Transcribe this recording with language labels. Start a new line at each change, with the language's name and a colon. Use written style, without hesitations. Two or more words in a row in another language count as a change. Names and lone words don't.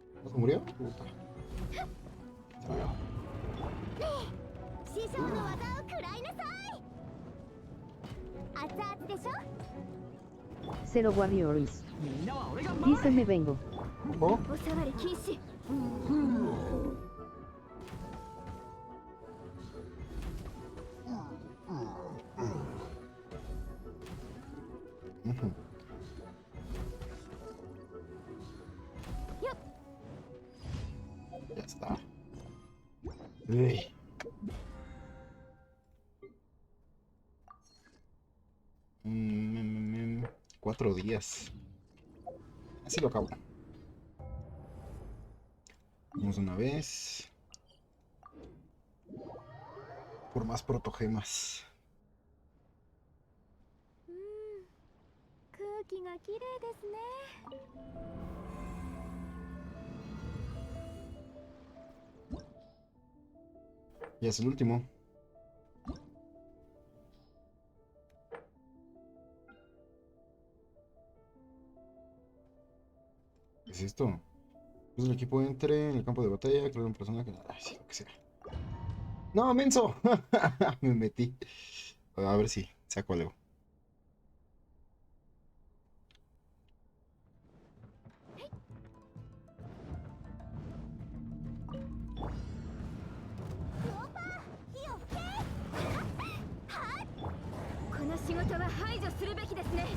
Spanish: ¿Se murió? Puta. Se murió.
Japanese: 師匠の技を食らいなさい。熱々でしょ。 Zero Warriors.
Spanish: Dice me vengo. Ojo.
Japanese: お触り禁止。 Ujú. よっ。
Spanish: Ya está. Uy. Mm, 4 días. Así lo acabo. Vamos una vez. Por más protogemas.
Japanese: 空気が綺麗ですね。
Spanish: Ya es el último. ¿Qué es esto? Pues el equipo entre en el campo de batalla, crear un personaje. Ay, sí, lo que sea. ¡No, menso! Me metí. A ver si saco algo.
Japanese: この仕事は排除するべきですね。